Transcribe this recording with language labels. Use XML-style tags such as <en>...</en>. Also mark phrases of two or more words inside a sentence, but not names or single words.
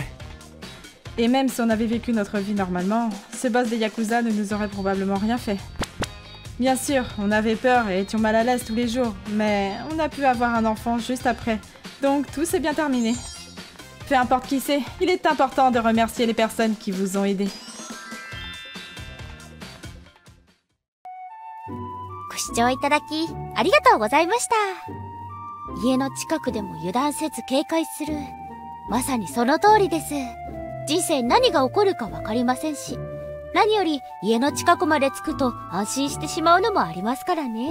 <fr>Et même si on avait vécu notre vie normalement, ce boss des Yakuza ne nous aurait probablement rien fait. Bien sûr, on avait peur et étions mal à l'aise tous les jours, mais on a pu avoir un enfant juste après, donc tout s'est bien terminé. Peu importe qui c'est, il est important de remercier les personnes qui vous ont aidé.</fr> <ja>ご視聴いただきありがとうございました。家の近くでも油断せず警戒する。まさにその通りです。人生何が起こるかわかりませんし、何より家の近くまで着くと安心してしまうのもありますからね。</ja>